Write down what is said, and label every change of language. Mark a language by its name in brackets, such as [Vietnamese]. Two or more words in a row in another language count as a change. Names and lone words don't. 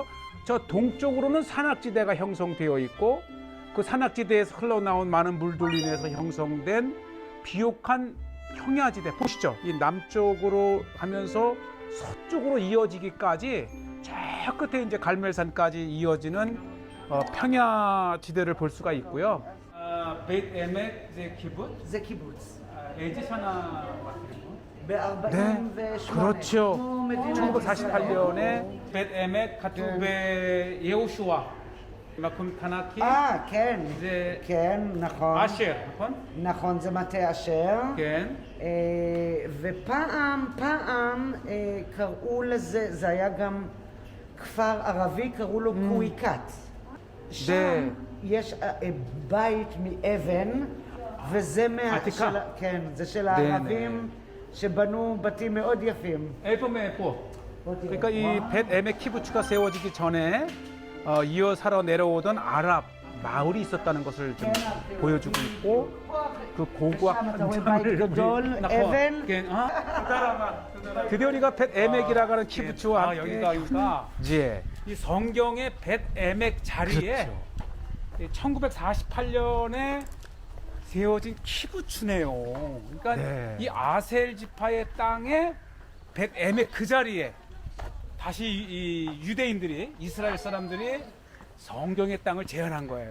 [Korean] 저 동쪽으로는 산악지대가 형성되어 있고 그 산악지대에서 흘러나온 많은 물들로 인해서 형성된 비옥한 평야지대 보시죠. 이 남쪽으로 하면서 서쪽으로 이어지기까지 저 끝에 이제 갈멜산까지 이어지는 평야지대를 볼 수가 있고요. 벳에멕 제 키부츠, [Hebrew] זה קיבוץ. 에지 사나 ב-48. [Korean] 네, 그렇죠. [Hebrew] כמו מדינת 1948년에 벳에멕 כתוב ביהושע, מקום תנ"כי, כן, זה כן, נכון. אשר, נכון? נכון, זה מטה אשר. כן. ופעם קראו לזה, זה היה גם כפר ערבי, קראו לו קוויקת. שם יש בית מאבן, וזה עתיקה. כן, זה של [Korean] 네, [Hebrew] הערבים שבנו בתים מאוד יפים. [Korean] 그러니까 이 벳 에멕 키부츠가 세워지기 전에 이어 살아 내려오던 아랍 마을이 있었다는 것을 좀 보여주고 있고 그 고고학 현장을 [Hebrew] גדול, אבן. [Korean] 드디어 우리가 벳 에멕이라고 하는 키부츠와 함께 여기가 여기가 예. 이 성경의 벳 에멕 자리에 그렇죠. 1948년에 세워진 키부츠네요. 그러니까 네. 이 아셀 지파의 땅에 벳 에멕 그 자리에 다시 이 유대인들이 이스라엘 사람들이 성경의 땅을 제한한 거예요.